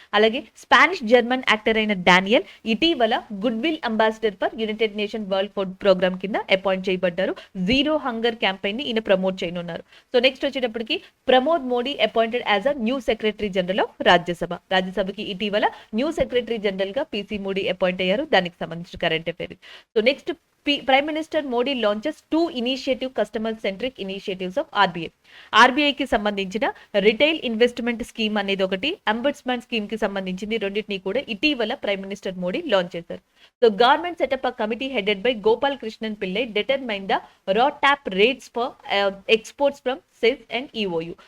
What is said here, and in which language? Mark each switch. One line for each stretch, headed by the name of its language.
Telugu: అలాగే Spanish German actor అయిన Daniel ఇటీవల good will ambassador for United nation world food programme కింద appoint చేయబడ్డారు. Zero hunger campaign ని ఈయన ప్రమోట్ చేయనున్నారు. సో నెక్స్ట్ వచ్చేటప్పటికి
English: Pramod Modi appointed as a new secretary general of Rajya Sabha.
Telugu: రాజ్యసభకి ఇటీవల న్యూ సెక్రటరీ జనరల్ గా పిసి మోడీ అపాయింట్ అయ్యారు. దానికి సంబంధించిన current affair. So next
English: Prime Minister Modi launches 2 initiative customer centric initiatives of RBI.
Telugu: ఆర్బీఐకి సంబంధించిన రిటైల్ ఇన్వెస్ట్మెంట్ స్కీమ్ అనేది ఒకటి, అంబడ్స్మన్ స్కీమ్ కి సంబంధించింది రెండింటిని కూడా ఇటీవల ప్రైమ్ మినిస్టర్ మోడీ లాంచ్ చేశారు.
English: So government setup a committee headed by Gopal Krishnan Pillai determine the RoDTEP rates for exports from SEZ and EOU.